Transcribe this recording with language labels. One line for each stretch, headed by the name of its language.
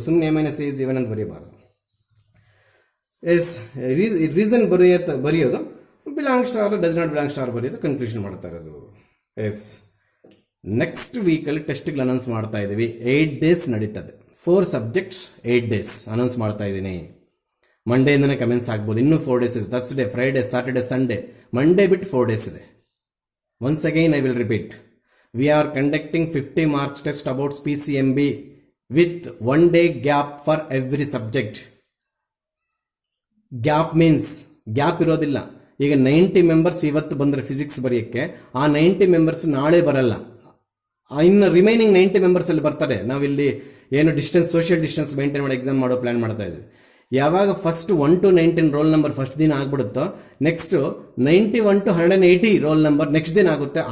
Kannada: ಸುಮ್ಮನೆ A minus is even ಅಂತ ಬರೀಬಾರ್ದು. S reason ಬರೆಯೋದು belongs to R, does not belongs to R ಬರೆಯೋದು, confusion ಮಾಡ್ತಾ ಇರೋದು. ಎಸ್ ನೆಕ್ಸ್ಟ್ ವೀಕಲ್ಲಿ ಟೆಸ್ಟ್ಗಳು ಅನೌನ್ಸ್ ಮಾಡ್ತಾ ಇದ್ದೀವಿ. 8 days ನಡೀತದೆ. 4 subjects 8 days ಅನೌನ್ಸ್ ಮಾಡ್ತಾ ಇದ್ದೀನಿ. ಮಂಡೆಯಿಂದನೇ ಕಮೆಂಟ್ಸ್ ಆಗ್ಬೋದು. ಇನ್ನೂ 4 days ಇದೆ. Thursday, Friday, Saturday, Sunday, Monday ಬಿಟ್ಟು 4 days ಇದೆ.
English: Once again I will repeat. We are conducting 50 marks test about PCMB with 1 day gap for every subject. Gap means
Kannada: gap ಇರೋದಿಲ್ಲ. ಈಗ 90 members ಇವತ್ತು ಬಂದರೆ ಫಿಸಿಕ್ಸ್ ಬರೆಯೋಕ್ಕೆ, ಆ 90 ಮೆಂಬರ್ಸ್ ನಾಳೆ ಬರಲ್ಲ. ಇನ್ನು ರಿಮೈನಿಂಗ್ 90 ಮೆಂಬರ್ಸ್ ಅಲ್ಲಿ ಬರ್ತಾರೆ. ನಾವಿಲ್ಲಿ ಏನು ಡಿಸ್ಟೆನ್ಸ್, ಸೋಷಿಯಲ್ ಡಿಸ್ಟೆನ್ಸ್ ಮೇಂಟೈನ್ ಮಾಡಿ ಎಕ್ಸಾಮ್ ಮಾಡೋ ಪ್ಲಾನ್ ಮಾಡ್ತಾ ಇದ್ವಿ. ಯಾವಾಗ first 1 to 19 roll number first ದಿನ ಆಗ್ಬಿಡುತ್ತೋ, next 91 to 180 roll number next ದಿನ ಆಗುತ್ತೆ.